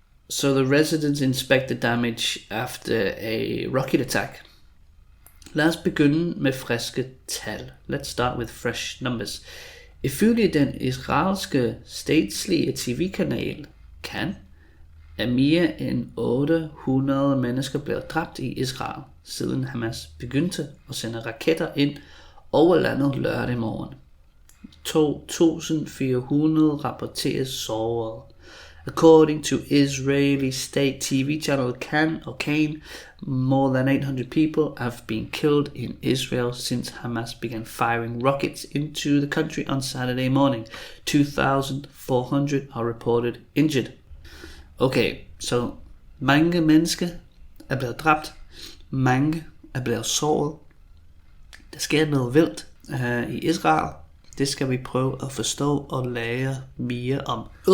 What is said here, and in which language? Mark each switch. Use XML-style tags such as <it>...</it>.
<en>So the residents inspect the damage after a rocket attack.</en> <da>Lad os begynde med friske tal.</da> <en>Let's start with fresh numbers.</en> <da>Ifølge den israelske statslige tv-kanal kan mere end 800 mennesker blevet dræbt i Israel, siden Hamas begyndte at sende raketter ind over landet lørdag morgen. 2.400 rapporteres såret.</da> <en>According to Israeli state TV channel Kane, more than 800 people have been killed in Israel since Hamas began firing rockets into the country on Saturday morning. 2,400 are reported injured.</en> <da>Okay, så mange mennesker er blevet dræbt, mange er blevet såret. Der sker noget vildt i Israel. Det skal vi prøve at forstå og lære mere om.</da>